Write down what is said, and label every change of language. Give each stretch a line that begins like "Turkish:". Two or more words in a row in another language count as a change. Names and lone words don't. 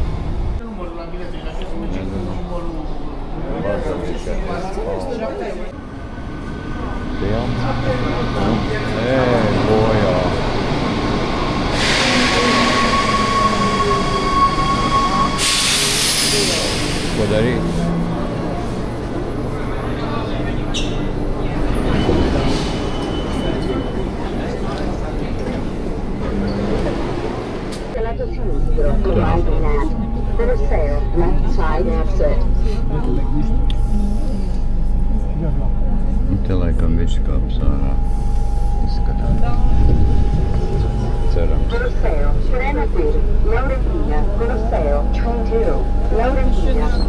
Latvian: Nezinu. Pilns. Bojā. Ko darīt?
English: For sale, left side exit.
Latvian: Te laikam viss kāps ārā. Izskatās. Cerams.
English: For sale, Trena 2, loading here. For sale, train 2, loading here.